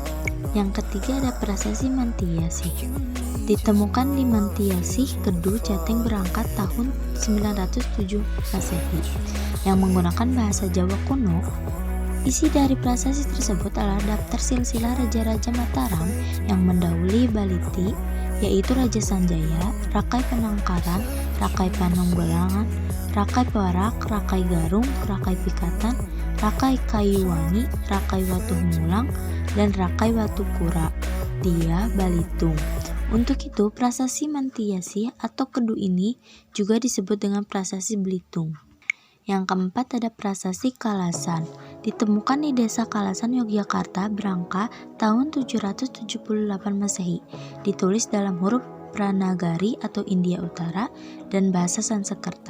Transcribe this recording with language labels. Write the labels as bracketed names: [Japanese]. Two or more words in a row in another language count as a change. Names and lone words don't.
[Indonesian] Yang ketiga ada prasasti Mantiasih, ditemukan di Mantiasih, Kedu, Jateng, Berangkat tahun 907 Masehi yang menggunakan bahasa Jawa kuno. Isi dari prasasti tersebut adalah daftar silsilah raja-raja Mataram yang mendahului Baliti, yaitu Raja Sanjaya, Rakai Penangkaran, Rakai Panunggalangan, Rakai Perak, Rakai Garung, Rakai Pikatan, Rakai Kayuwangi, Rakai Watuhmulang, dan Rakai Watukura, Dia Balitung. Untuk itu, prasasti Mantiasih atau Kedu ini juga disebut dengan prasasti Belitung. Yang keempat ada prasasti Kalasan, ditemukan di desa Kalasan, Yogyakarta, Brangka tahun 778 Masehi, ditulis dalam huruf Pranagari atau India Utara dan bahasa Sanskerta.